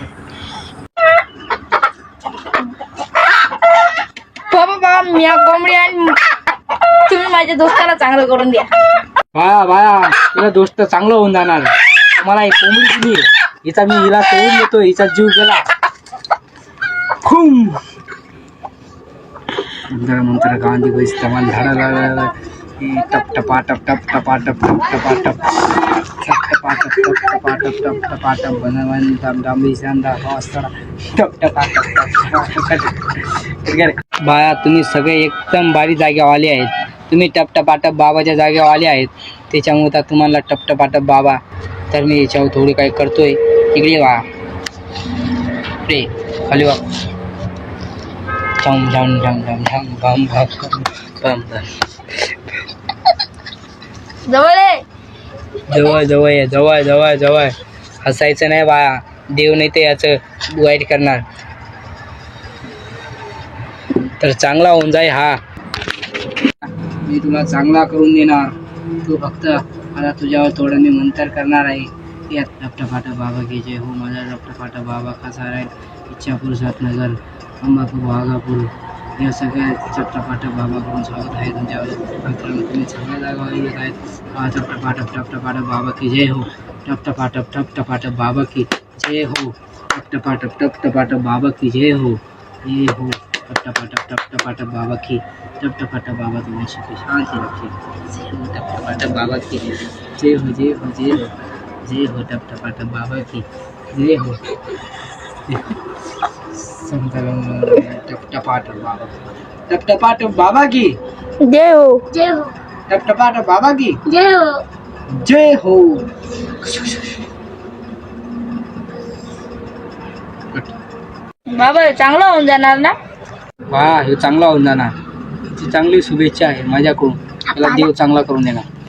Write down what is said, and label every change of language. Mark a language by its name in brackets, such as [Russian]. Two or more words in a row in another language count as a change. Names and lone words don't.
[Marathi] बाबा बाबा मी कोंबडी आणि तुम्ही माझ्या दोस्ताला चांगलं करून द्या. बाया बाया तुझा दोस्त चांगलं होऊन जाणार. मला एक कोंबडी दिली हिचा मी हिला सोडून देतो. हिचा जीव गेला खूम मंत्र गांधी बैस तमान झाडा टप टपा टप टप टपा टप टप टपा टप टपा टप टप टपा टप टप टपा टप बनवन दम दमी संदा वास्तरा टप टपा टप टप. बाया तुम्ही सगळे एकदम भारी जागेवाले आहेत. तुम्ही टपटपाटप बाबाच्या जागेवर आले आहेत त्याच्यामुळे तुम्हाला टपटपाटप बाबा. तर मी याच्यावर थोडी काही करतोय. इकडे वा रे खाली वा झम झम झम झम झम भम भम भम भम. जवळ जवळ ये जवळ जवळ जवळ. हसायचं नाही बाया. देव नाही ते याचं वाईट करणार. तर चांगला होऊन जाय हा. मी तुला चांगला करून देणार. तू फक्त आता तुझ्यावर थोडं मी मंतर करणार आहे. यात [Hindi] टपटपाटा बाबा की जय हो. [Marathi] माझा टपटपाटा बाबा कसा राहील. इच्छापूर सातनगर अंबापूर वाघापूर या सगळ्या टपटपाटा बाबाकडून स्वागत आहे तुमच्यावर. मित्रांनो तुम्ही चांगल्या जागा येत आहेत. [Hindi] टपटपाटा बाबा की जय हो. टपटपाटा बाबा की जय हो. टपटपाटा बाबा की जय हो. जय हो टपटपाटा बाबा की. टपटपाटा बाबा तुम्हें सुखी शांति रखे. टपटपाटा बाबा की जय हो. जय हो जय हो जय हो. टपटपाटा बाबा की जय हो. टपटपाटा बाबा की जय हो. जय हो. टपटपाटा बाबा की जय हो. जय हो. [Marathi] बाबा चांगलं होऊन जाणार ना. वा हे चांगला होऊन जाणार. ती चांगली शुभेच्छा आहे माझ्याकडून. त्याला देव चांगला करून देणार.